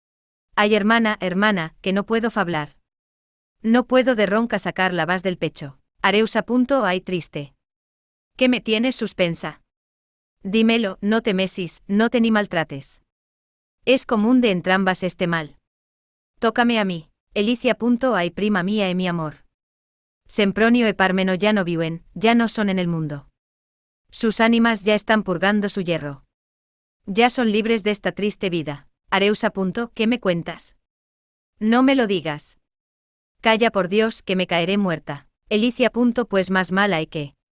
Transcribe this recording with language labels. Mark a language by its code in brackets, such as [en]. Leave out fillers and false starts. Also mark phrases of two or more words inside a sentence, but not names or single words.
[es] Ay hermana, que no puedo fablar. No puedo de ronca sacar la vas del pecho. Areusa. Ay triste. ¿Qué me tienes suspensa? Dímelo, no te mesis, no te ni maltrates. Es común de entrambas este mal. Tócame a mí. Elicia. Ay prima mía mi amor. Sempronio e Pármeno ya no viven, ya no son en el mundo. Sus ánimas ya están purgando su hierro. Ya son libres de esta triste vida. Areusa. ¿Qué me cuentas? No me lo digas. Calla por Dios que me caeré muerta. Elicia. Pues más mal hay que.